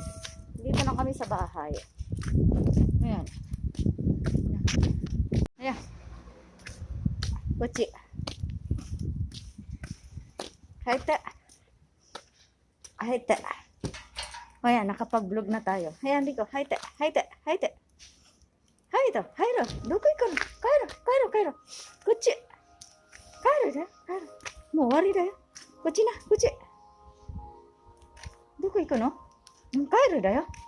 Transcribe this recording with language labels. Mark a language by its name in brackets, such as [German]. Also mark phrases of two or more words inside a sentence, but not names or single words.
[Filipino] Dito na kami sa bahay. Ayan. Kochi. Haite. Ayan, nakapag-vlog na tayo. Ayan, Rico. [Japanese] Haite. ないと。入ろう。どこ行くの？帰ろう。こっち。帰るで。帰る。もう終わりだよ。こっちな。こっち。どこ行くの？帰るだよ。